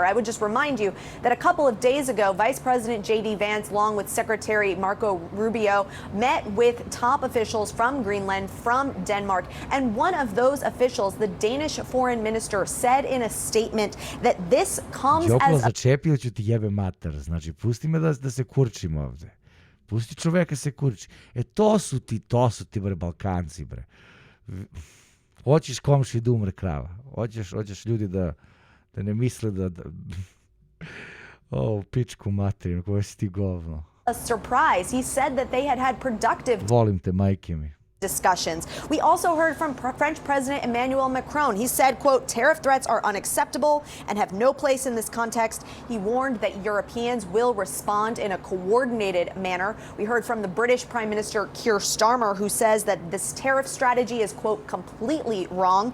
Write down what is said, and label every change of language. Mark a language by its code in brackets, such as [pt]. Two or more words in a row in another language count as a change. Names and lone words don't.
[en] I would just remind you that a couple of days ago, Vice President J.D. Vance, along with Secretary Marco Rubio, met with top officials from Greenland, from Denmark. And one of those officials, the Danish foreign minister, said in a statement that this comes as a... [sr] začepio ću ti jebe mater. Znači, pusti me da se kurčim ovde. Pusti čoveka se kurči. To su ti, bre, Balkanci, bre. Hoćeš komši da umre krava. Hoćeš ljudi da ne misle da pičku materinu, koja si ti govno. [en] A surprise. He said that they had productive... [sr] Volim te, majke mi. [en] discussions. We also heard from French President Emmanuel Macron. He said, quote, tariff threats are unacceptable and have no place in this context. He warned that Europeans will respond in a coordinated manner. We heard from the British Prime Minister Keir Starmer, who says that this tariff strategy is, quote, completely wrong.